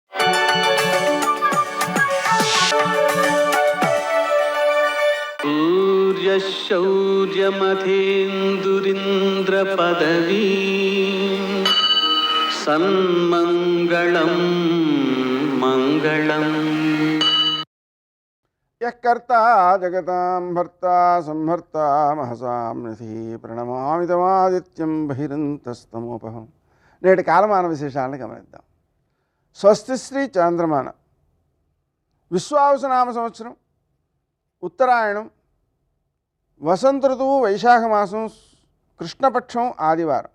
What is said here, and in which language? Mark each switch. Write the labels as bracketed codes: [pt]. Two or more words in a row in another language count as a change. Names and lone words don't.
[sa] सूर्यशौर्यमथेन्दुरिन्द्रपदवी सन्मङ्गलं मङ्गलम्. यः कर्ता जगतां भर्ता संहर्ता महसां निधिः ప్రణమామి తమాదిత్యం బహిరంతస్తమోపహం. [te] నేటి కాలమాన విశేషాలను గమనిద్దాం. స్వస్తి శ్రీ చాంద్రమాన విశ్వావసునామ సంవత్సరం ఉత్తరాయణం వసంత ఋతువు వైశాఖ మాసం కృష్ణపక్షం ఆదివారం.